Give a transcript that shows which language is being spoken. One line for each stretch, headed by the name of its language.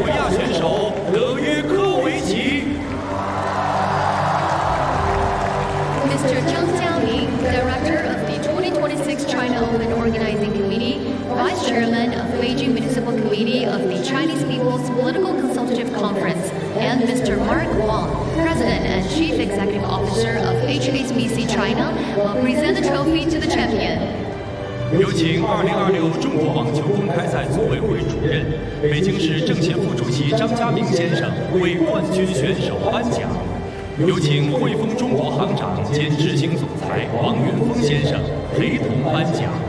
Chinese: 获得2026中国网球公开赛男子单打冠军的是塞尔维亚选手德约科维奇。
English: Mr. Zhang Jiaming, Director of the 2026 China Open Organizing Committee, Vice Chairman of Beijing Municipal Committee of the Chinese People's Political Consultative Conference, and Mr. Mark Wang, President and Chief Executive Officer of HSBC China, will present the trophy to the champion.
Chinese: 有请2026中国网球公开赛组委会主任、北京市政协副主席张家明先生为冠军选手颁奖。有请汇丰中国行长兼执行总裁王云峰先生陪同颁奖。